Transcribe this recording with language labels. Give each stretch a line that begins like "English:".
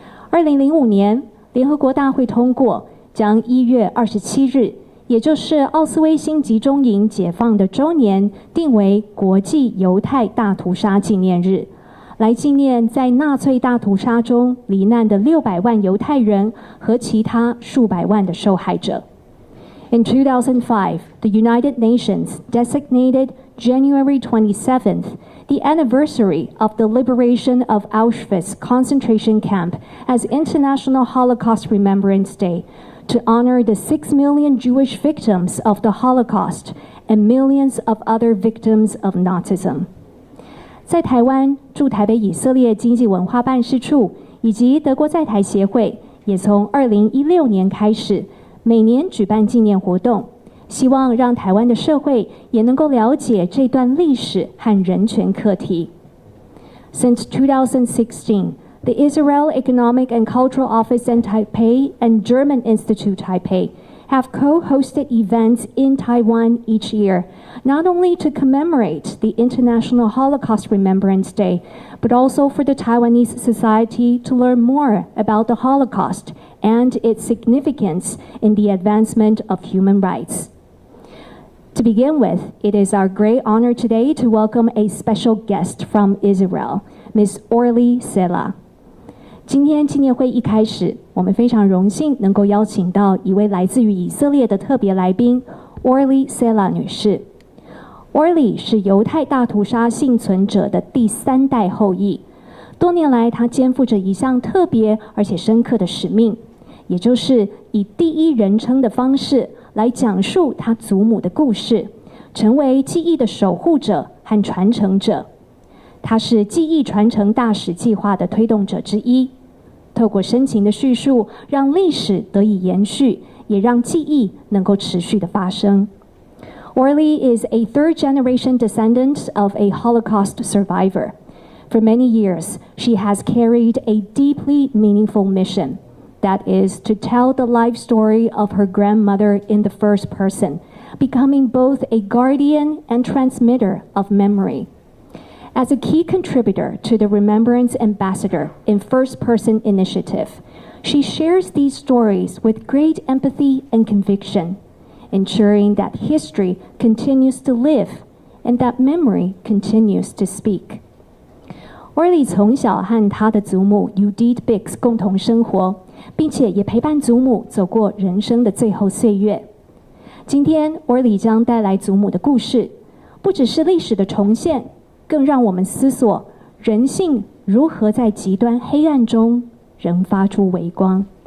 Chinese: 2005年，联合国大会通过将1月27日，也就是奥斯威辛集中营解放的周年，定为国际犹太大屠杀纪念日，来纪念在纳粹大屠杀中罹难的600万犹太人和其他数百万的受害者。
English: In 2005, the United Nations designated January 27th, the anniversary of the liberation of Auschwitz concentration camp, as International Holocaust Remembrance Day, to honor the 6 million Jewish victims of the Holocaust and millions of other victims of Nazism.
Chinese: 在台湾驻台北以色列经济文化办事处以及德国在台协会，也从2016年开始，每年举办纪念活动，希望让台湾的社会也能够了解这段历史和人权课题。
English: Since 2016, the Israel Economic and Cultural Office in Taipei and German Institute Taipei have co-hosted events in Taiwan each year, not only to commemorate the International Holocaust Remembrance Day, but also for the Taiwanese society to learn more about the Holocaust and its significance in the advancement of human rights. To begin with, it is our great honor today to welcome a special guest from Israel, Ms. Orly Sela.
Chinese: 今天纪念会一开始，我们非常荣幸能够邀请到一位来自于以色列的特别来宾 Orly Sela 女士。 Orly 是犹太大屠杀幸存者的第3代后裔，多年来她肩负着一项特别而且深刻的使命，也就是以第一人称的方式来讲述她祖母的故事，成为记忆的守护者和传承者。她是记忆传承大使计划的推动者之一，透过深情的叙述，让历史得以延续，也让记忆能够持续的发生。
English: Orly is a third-generation descendant of a Holocaust survivor. For many years, she has carried a deeply meaningful mission, that is, to tell the life story of her grandmother in the first person, becoming both a guardian and transmitter of memory. As a key contributor to the Remembrance Ambassador in First Person Initiative, she shares these stories with great empathy and conviction, ensuring that history continues to live and that memory continues to speak.
Chinese: Orly 从小和她的祖母 Judith Bix 共同生活，并且也陪伴祖母走过人生的最后岁月。今天 Orly 将带来祖母的故事，不只是历史的重现，更让我们思索人性如何在极端黑暗中仍发出微光。